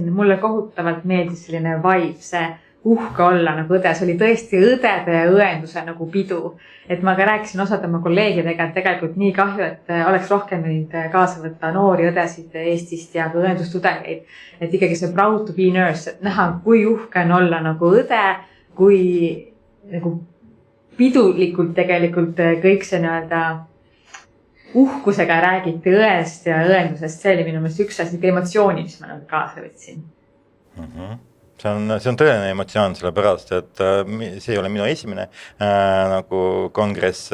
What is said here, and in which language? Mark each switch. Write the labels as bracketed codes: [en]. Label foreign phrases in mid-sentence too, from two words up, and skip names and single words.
[et] Mulle kohutavalt meeldis selline vibe, see uhke olla nagu õde, see oli tõesti õdede ja õenduse nagu pidu. Et ma ka rääkisin osad oma kolleegidega, et tegelikult nii kahju, et oleks rohkem neid kaasa võtta noori õdesid Eestist ja ka õendustudengeid. Et ikkagi see [en] proud to be nurse, [et] et näha, kui uhke on olla nagu õde, kui nagu pidulikult tegelikult kõik see nii-öelda uhkusega räägiti õest ja õendusest. See oli minu meelest üks asi, emotsiooni, mis ma nagu kaasa võtsin. See on tõeline emotsioon, sellepärast, et see ei ole minu esimene nagu kongress,